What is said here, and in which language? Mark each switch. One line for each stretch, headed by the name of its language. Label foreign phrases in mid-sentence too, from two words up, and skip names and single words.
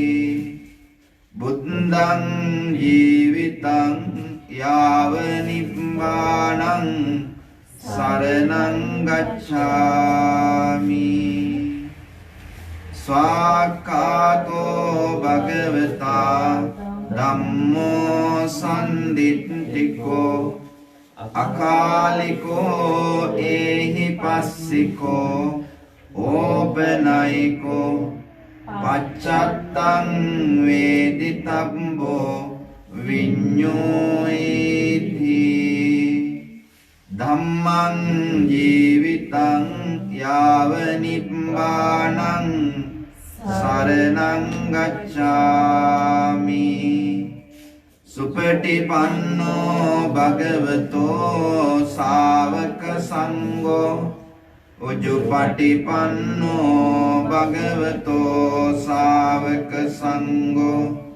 Pali: බුද්ධං ජීවිතං යාව නිබ්බානං සරණං ගච්ඡාමි ස්වාක්ඛාතෝ භගවතා ධම්මෝ සම්දිට්ඨිකෝ අකාලිකෝ ඒහි පස්සිකෝ ඕපනයිකෝ පච්චත්තං වේදිතබ්බෝ විඤ්ඤෝයිති ධම්මං ජීවිතං යාව නිබ්බානං සරණං ගච්ඡාමි සුපටිපන්නෝ භගවතෝ ශාවක සංඝෝ උජුපටිපන්නෝ භගවතෝ ශාවක සංඝෝ